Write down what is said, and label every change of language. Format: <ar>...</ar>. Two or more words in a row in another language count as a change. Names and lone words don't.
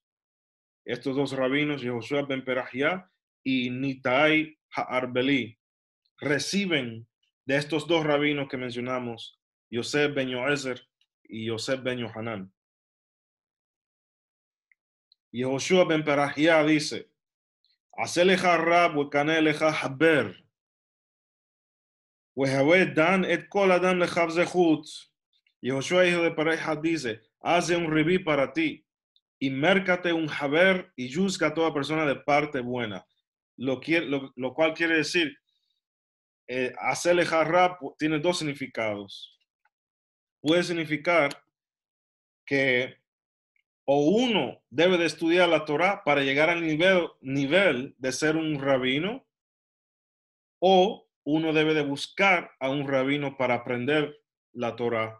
<es>Estos dos rabinos, Yehoshua ben Perahia y Nitai Ha'arbeli, reciben de estos dos rabinos que mencionamos, Yosef ben Yoezer y Yosef ben Yohanan. Yehoshua ben Perahia dice,</es> <he>עשה לך רב וקנה לך חבר, והוי דן את כל האדם לכף זכות.</he> <es>Yehoshua hijo de Perahia dice, hace un ribí para ti y mércate un haber y juzga a toda persona de parte buena. Lo cual quiere decir,</es> <he>עשה לך רב</he> <es>tiene dos significados. Puede significar que o uno debe de estudiar la Torah para llegar al nivel de ser un rabino, o uno debe de buscar a un rabino para aprender la Torah.</es>